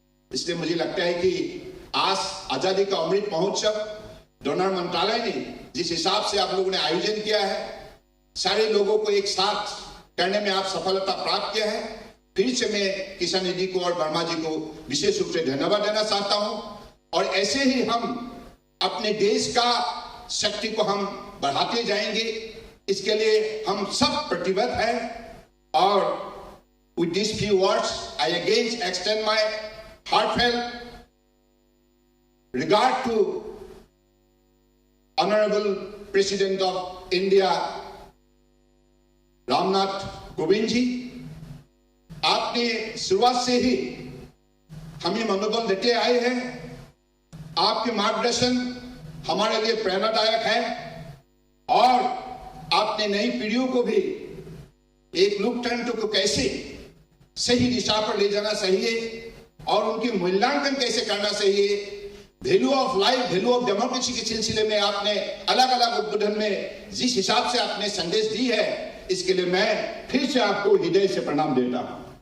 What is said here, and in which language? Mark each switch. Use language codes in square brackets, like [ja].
[hi] इसलिए मुझे लगता है कि आज आजादी का अमृत महोत्सव डोनर मंत्रालय ने जिस हिसाब से आप लोगों ने आयोजन किया है, सारे लोगों को एक साथ करने में आप सफलता प्राप्त किया है। फिर से मैं किशन रेड्डी को और वर्मा जी को विशेष रूप से धन्यवाद देना चाहता हूं। और ऐसे ही हम अपने देश का शक्ति को हम बढ़ाते जाएंगे, इसके लिए हम सब प्रतिबद्ध हैं। [en] और with these few words, I again extend my heartfelt regard to Honorable President of India, Ramnath Kovind ji. [hi] आपने शुरुआत से ही हमें मनोबल देते आए हैं। आपके मार्गदर्शन हमारे लिए प्रेरणादायक है और आपने नई पीढ़ियों को भी एक लोकतंत्र को कैसे सही दिशा पर ले जाना चाहिए और उनके मूल्यांकन कैसे करना चाहिए, [en] value of life, value of democracy [hi] के सिलसिले में आपने अलग अलग उद्बोधन में जिस हिसाब से आपने संदेश दी है, इसके लिए मैं फिर से आपको हृदय से प्रणाम देता हूं।